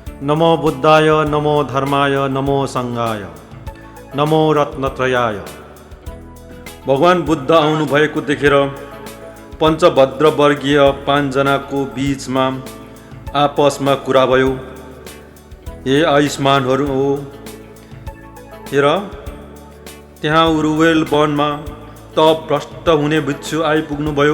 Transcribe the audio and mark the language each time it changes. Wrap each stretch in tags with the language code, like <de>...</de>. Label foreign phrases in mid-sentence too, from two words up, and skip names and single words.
<sa>नमो बुद्धाय, नमो धर्माय, नमो सङ्घाय, नमो रत्नत्रयाय।</sa> <ne>भगवान बुद्ध आउनुभएको देखेर पञ्चभद्र वर्गीय 5 जनाको बीचमा आपसमा कुरा भयो। हे आयुष्मानहरू हो, हेर त्यहाँ उरुवेल वनमा तप भ्रष्ट हुने भिक्षु आइपुग्नु भयो।</ne>